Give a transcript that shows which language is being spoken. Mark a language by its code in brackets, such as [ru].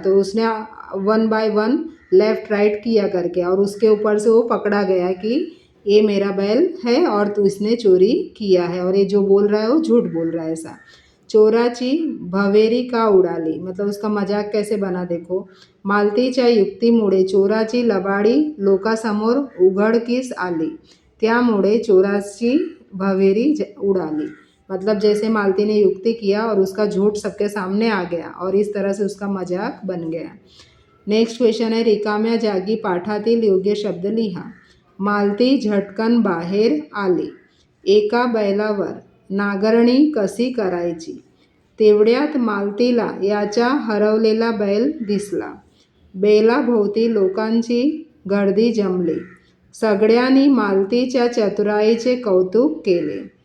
[hi] तो उसने 1 bye 1 left right किया करके, और उसके ऊपर से वो पकड़ा गया कि ये मेरा बैल है और तू इसने चोरी किया है, और ये जो बोल रहा है वो झूठ बोल रहा है ऐसा। [mr] चोराची भवेरी का उडाली। [hi] मतलब उसका मजाक कैसे बना, देखो। [mr] मालतीच्या युक्तीमुळे चोराची लबाडी लोकांसमोर उघडकीस आली, त्यामुळे चोराची भवेरी उडाली। [hi] मतलब जैसे मालती ने युक्ति किया और उसका झूठ सबके सामने आ गया, और इस तरह से उसका मजाक बन गया। नेक्स्ट क्वेश्चन है, [mr] रिकाम्या जागी पाठातील योग्य शब्द लिहा। मालती झटकन बाहेर आली। एका बैलावर नांगरणी कशी करायची। तेवढ्यात मालतीला याचा हरवलेला बैल दिसला। बैलाभोवती लोकांची गर्दी जमली। सगळ्यांनी मालतीच्या चतुराईचे कौतुक केले।